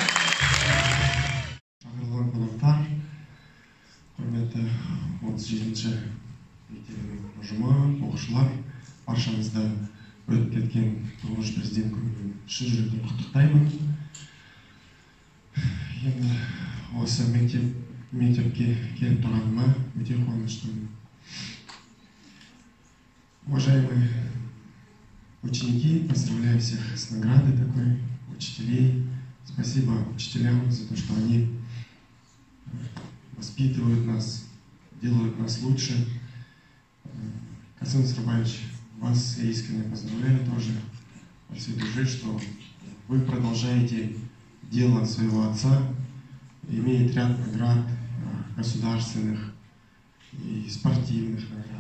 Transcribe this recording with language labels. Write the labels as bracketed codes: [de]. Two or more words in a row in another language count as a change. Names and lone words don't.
[kk] Құрметті 37-ші мектебінің ұжымы, оқушылар, баршаңызды өтіп кеткен тұңғыш президент күнімен шын жүректен құттықтаймын. Енді осы мектепке келіп тұрғаныма өте қуаныштымын. [ru] Уважаемые ученики, поздравляю всех с наградой такой, учителей. Спасибо учителям за то, что они воспитывают нас, делают нас лучше. Касым Сарбаевич, вас я искренне поздравляю тоже от всей души, что вы продолжаете дело своего отца, имеет ряд наград государственных и спортивных наград.